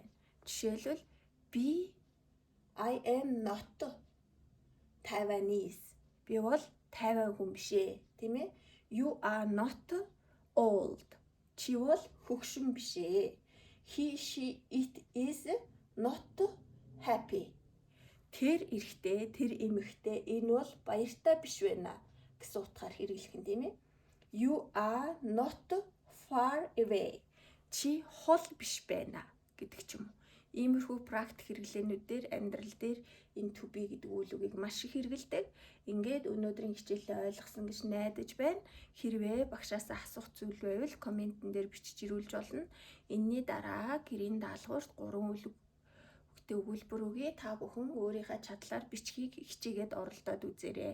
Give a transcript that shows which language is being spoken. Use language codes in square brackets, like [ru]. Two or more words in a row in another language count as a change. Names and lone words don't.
[mn] Жишээлбэл би [en] I am not Taiwanese. [mn] Би бол Тайван хүн биш ээ, тийм ээ? [en] You are not old. [mn] Чи бол хөгшин биш ээ. [en] He, she, it is not happy. [mn] Тэр эрэгтэй, тэр эмэгтэй энэ бол баяртай биш байна гэсэн утгаар хэрэглэх нь тийм ээ. [en] You are not far away. [mn] Чи хол биш байна гэдэг ч юм уу. Иймэрхүү практик хэрэглээнүүдээр амьдрал дээр энэ [en] to be [mn] гэдэг үйл үгийг маш их хэрэглэдэг. Ингээд өнөөдрийн хичээлээ ойлгосон гэж найдаж байна. Хэрвээ багшаас асуух зүйл байвал комментэн дээр бичиж ирүүлж болно. Энэний дараа гэрийн даалгаварт 3 үгтэй өгүүлбэр өгье. Та бүхэн өөрийнхөө чадлаар бичгийг хичээгээд оролдоод үзээрэй.